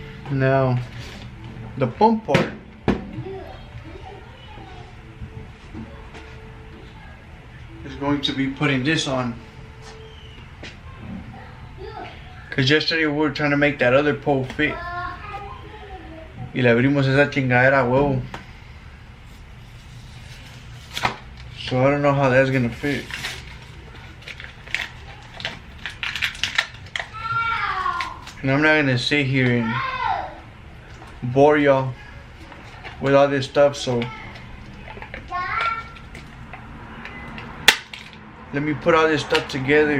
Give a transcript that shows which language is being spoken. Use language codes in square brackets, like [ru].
[en] Now the fun part going to be putting this on. Cause yesterday we were trying to make that other pole fit. [es] Y le abrimos esa chingadera a huevo. [en] So I don't know how that's gonna fit. And I'm not gonna sit here and bore y'all with all this stuff, so let me put all this stuff together.